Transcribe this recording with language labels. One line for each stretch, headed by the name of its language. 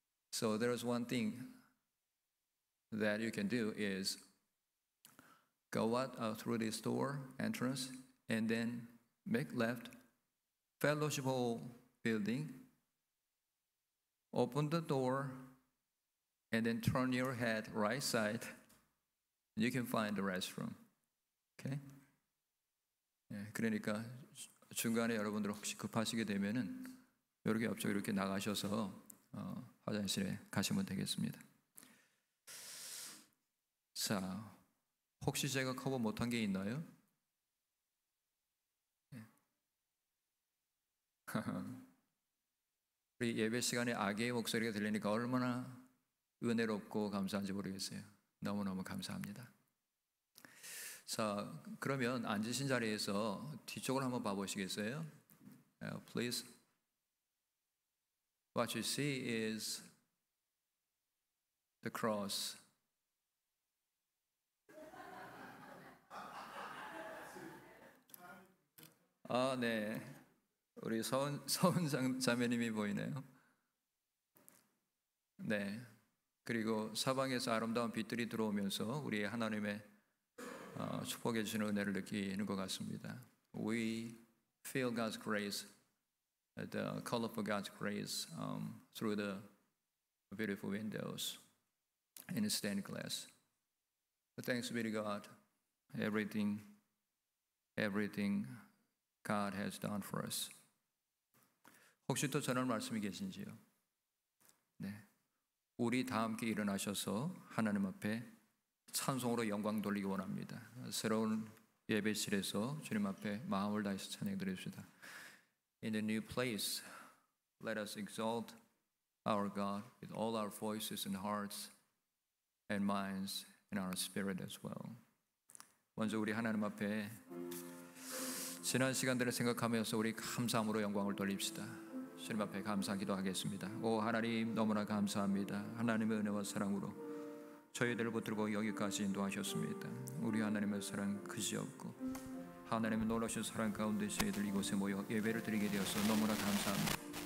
English: So there's one thing that you can do is go out through this door entrance and then make left, Fellowship Hall building, open the door, and then turn your head right side. You can find the restroom. Okay?
Korean: 예, 그러니까 중간에 여러분들 혹시 급하시게 되면은 이렇게 옆쪽 이렇게 나가셔서 화장실에 가시면 되겠습니다. 자, 혹시 제가 커버 못한 게 있나요? 우리 예배 시간에 아기의 목소리가 들리니까 얼마나 은혜롭고 감사한지 모르겠어요. 너무너무 감사합니다. 자, 그러면 앉으신 자리에서 뒤쪽을 한번 봐보시겠어요?
English: Please. What you see is the cross.
Korean: 아, 네. 우리 서은 자매님이 보이네요. 네. 그리고 사방에서 아름다운 빛들이 들어오면서 우리 하나님의 축복해 주시는 은혜를 느끼는 것 같습니다.
English: We feel God's grace, the colorful God's grace through the beautiful windows in stained glass. But thanks be to God, everything God has done for us.
Korean: 혹시 또 전할 말씀이 계신지요? 네. 우리 다 함께 일어나셔서 하나님 앞에 찬송으로 영광 돌리기 원합니다. 새로운 예배실에서 주님 앞에 마음을 다해서 찬양 드립시다.
English: In the new place, let us exalt our God with all our voices and hearts and minds and our spirit as well.
Korean: 먼저 우리 하나님 앞에 지난 시간들을 생각하면서 우리 감사함으로 영광을 돌립시다. 주님 앞에 감사 기도하겠습니다. 오 하나님 너무나 감사합니다. 하나님의 은혜와 사랑으로 저희들을 붙들고 여기까지 인도하셨습니다. 우리 하나님의 사랑 그지없고 하나님의 놀라신 사랑 가운데 저희들 이곳에 모여 예배를 드리게 되어서 너무나 감사합니다.